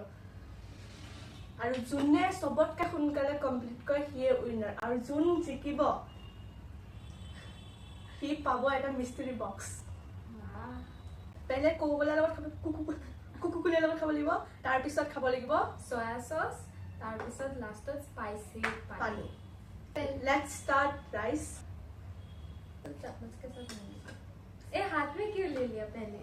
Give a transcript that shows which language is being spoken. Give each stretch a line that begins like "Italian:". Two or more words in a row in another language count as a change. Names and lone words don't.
Assamese: আৰু যোনে চবতকৈ সোনকালে কমপ্লিট কৰে সিয়ে উইনাৰ। আৰু যোন জিকিব সি পাব এটা
English: mystery box.
Assamese: পেলে কোকোকোলাৰ লগত কোকোকোলাৰ লগত খাব লাগিব, তাৰপিছত খাব লাগিব
English: soya sauce,
Assamese: তাৰপিছত লাষ্টত স্পাইচি পানী।
English: let's start rice.
Hindi: चम्मच के साथ नहीं, ए हाथ में क्यों ले लिया पहले?